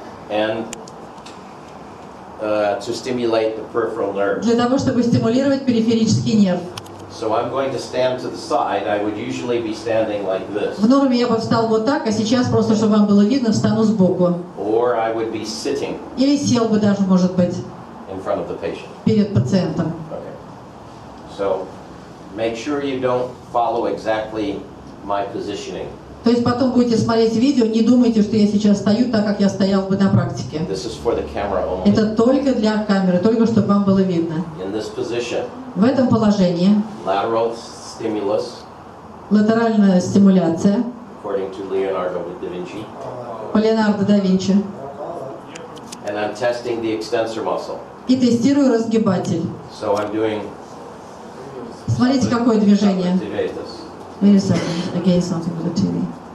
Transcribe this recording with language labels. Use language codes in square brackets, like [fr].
[en] and to stimulate the peripheral nerve. [ru] для того, чтобы стимулировать периферический нерв. [en] So I'm going to stand to the side. I would usually be standing like this. [ru] В норме я бы встал вот так, а сейчас просто, чтобы вам было видно, встану сбоку. [en] Or I would be sitting [ru] Или сел бы даже, может быть, [en] in front of the patient. [ru] перед пациентом. [en] Okay. So make sure you don't follow exactly my positioning. [ru] То есть потом будете смотреть видео, не думайте, что я сейчас стою так, как я стоял бы на практике. [en] This is for the camera only. [ru] Это только для камеры, только чтобы вам было видно. [en] In this position, [ru] В этом положении [en] lateral stimulus, [ru] латеральная стимуляция [en] according to Leonardo da Vinci, [ru] по Леонардо да Винчи. [en] and I'm testing the extensor muscle. [ru] И тестирую разгибатель. [en] So I'm doing [ru] Смотрите, какое движение. [en] activatus. Wait a second, again something with the TV.